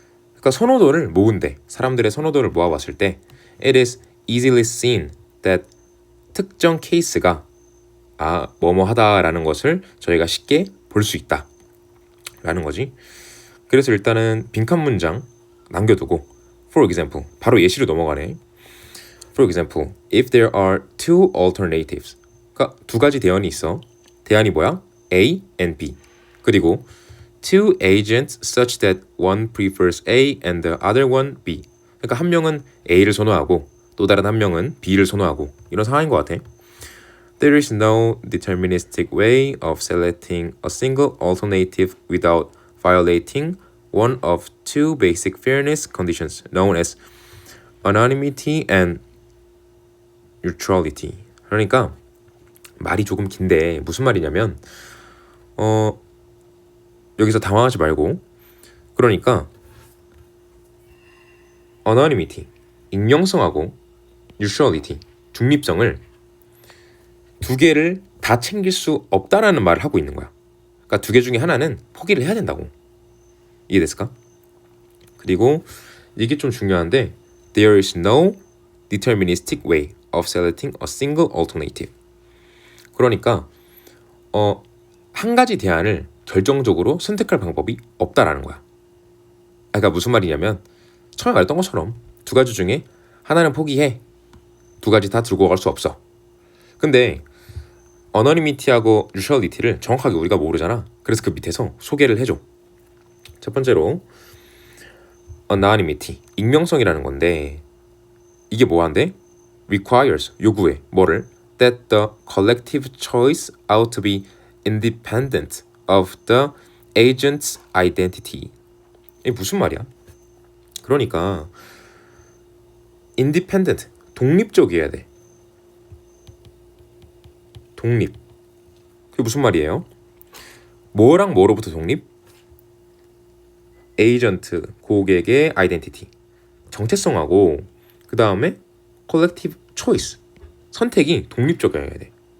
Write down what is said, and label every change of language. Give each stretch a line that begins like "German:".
Korean: 그러니까 선호도를 모은데 사람들의 선호도를 모아봤을 때
English: It is easily seen that
Korean: 특정 케이스가 뭐뭐 하다라는 것을 저희가 쉽게 볼 수 있다 라는 거지. 그래서 일단은 빈칸 문장 남겨두고
English: For example,
Korean: 바로 예시로 넘어가네.
English: For example, if there are two alternatives,
Korean: 그러니까 두 가지 대안이 있어. 대안이 뭐야? A and B. 그리고
English: two agents such that one prefers A and the other one B.
Korean: 그러니까 한 명은 A를 선호하고 또 다른 한 명은 B를 선호하고 이런 상황인 것 같아.
English: There is no deterministic way of selecting a single alternative without violating one of two basic fairness conditions known as anonymity and neutrality.
Korean: 그러니까 말이 조금 긴데 무슨 말이냐면 여기서 당황하지 말고 그러니까 anonymity, 익명성하고 neutrality, 중립성을 두 개를 다 챙길 수 없다라는 말을 하고 있는 거야. 그러니까 두 개 중에 하나는 포기를 해야 된다고. 이해됐을까? 그리고 이게 좀 중요한데
English: There is no deterministic way of selecting a single alternative.
Korean: 그러니까 한 가지 대안을 결정적으로 선택할 방법이 없다라는 거야. 그러니까 무슨 말이냐면 처음에 말했던 것처럼 두 가지 중에 하나는 포기해. 두 가지 다 들고 갈 수 없어. 근데 어너니미티하고 뉴트럴리티를 정확하게 우리가 모르잖아. 그래서 그 밑에서 소개를 해줘. 첫 번째로 anonymity, 익명성이라는 건데 이게 뭐한데?
English: requires,
Korean: 요구해. 뭐를?
English: that the collective choice ought to be independent of the agent's identity.
Korean: 이게 무슨 말이야? 그러니까 independent, 독립적이어야 돼. 독립. 그게 무슨 말이에요? 뭐랑 뭐로부터 독립? 에이전트, 고객의 아이덴티티, 정체성하고 그 다음에 컬렉티브 초이스, 선택이 독립적이어야 돼.